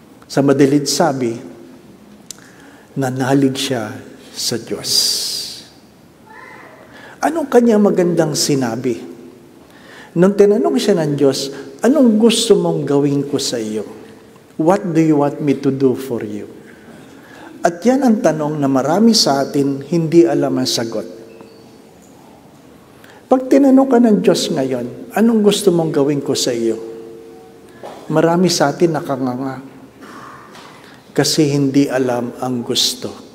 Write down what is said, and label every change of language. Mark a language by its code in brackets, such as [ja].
[tl] Sa madalit sabi, nanalig siya sa Diyos. Anong kanyang magandang sinabi? Nung tinanong siya ng Diyos, anong gusto mong gawin ko sa iyo? [en] What do you want me to do for you? [tl] At yan ang tanong na marami sa atin hindi alam ang sagot. Pag tinanong ka ng Diyos ngayon, anong gusto mong gawin ko sa iyo? Marami sa atin nakanganga kasi hindi alam ang gusto.